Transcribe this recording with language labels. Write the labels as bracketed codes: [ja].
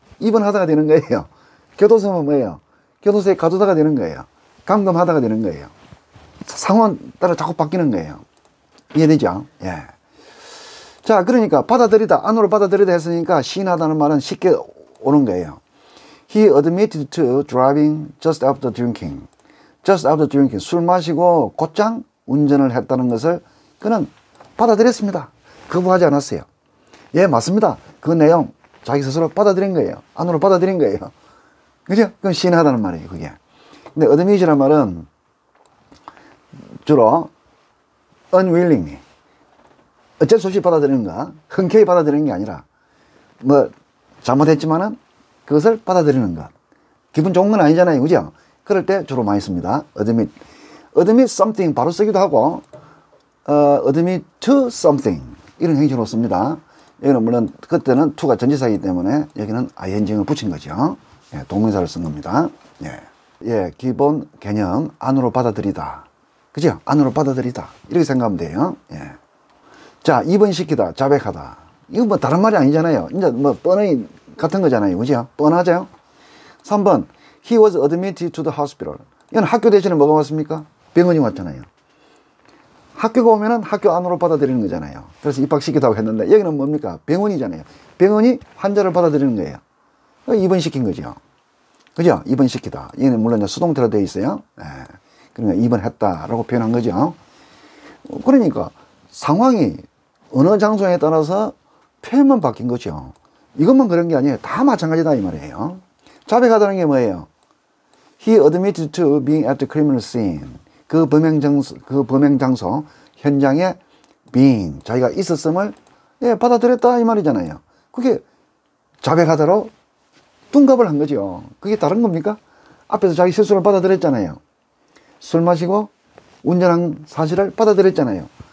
[ko] 입원하다가 되는 거예요. 교도소면 뭐예요? 교도소에 가두다가 되는 거예요. 감금하다가 되는 거예요. 상황 따라 자꾸 바뀌는 거예요. 이해되죠? 예. 자, 그러니까 받아들이다, 안으로 받아들이다 했으니까 시인하다는 말은 쉽게 오는 거예요. [en] He admitted to driving just after drinking. just after drinking. [ko] 술 마시고 곧장 운전을 했다는 것을 그는 받아들였습니다. 거부하지 않았어요. 예, 맞습니다. 그 내용 자기 스스로 받아들인 거예요. 안으로 받아들인 거예요. 그죠? 그건 시인하다는 말이에요, 그게. 근데 admit이라는 말은 주로 unwillingly, 어쩔 수 없이 받아들이는 거, 흔쾌히 받아들이는 게 아니라 잘못했지만은 그것을 받아들이는 것. 기분 좋은 건 아니잖아요, 그죠? 그럴 때 주로 많이 씁니다. admit something 바로 쓰기도 하고, admit to something 이런 형식으로 씁니다. 여기는 물론 그때는 to가 전치사이기 때문에 여기는 ing을 붙인 거죠. 예, 동명사를 쓴 겁니다. 예. 예, 기본 개념 안으로 받아들이다. 그죠? 안으로 받아들이다. 이렇게 생각하면 돼요. 예. 자, 입원시키다, 자백하다. 이거 다른 말이 아니잖아요. 이제 뻔히 같은 거잖아요. 그죠? 뻔하죠? [en] 3번, He was admitted to the hospital. [ko] 이건 학교 대신에 뭐가 왔습니까? 병원이 왔잖아요. 학교가 오면은 학교 안으로 받아들이는 거잖아요. 그래서 입학시키다고 했는데, 여기는 뭡니까? 병원이잖아요. 병원이 환자를 받아들이는 거예요. 입원시킨 거죠. 그죠? 입원시키다. 이거는 물론 이제 수동태로 되어 있어요. 예. 그러니까 입원했다라고 표현한 거죠. 그러니까 상황이 어느 장소에 따라서 표현만 바뀐 거죠. 이것만 그런 게 아니에요. 다 마찬가지다 이 말이에요. 자백하다는 게 뭐예요? [en] He admitted to being at the criminal scene. [ko] 그 범행 장소 현장에 being 자기가 있었음을 받아들였다 이 말이잖아요. 그게 자백하다로 둔갑을 한 거죠. 그게 다른 겁니까? 앞에서 자기 실수를 받아들였잖아요. 술 마시고 운전한 사실을 받아들였잖아요.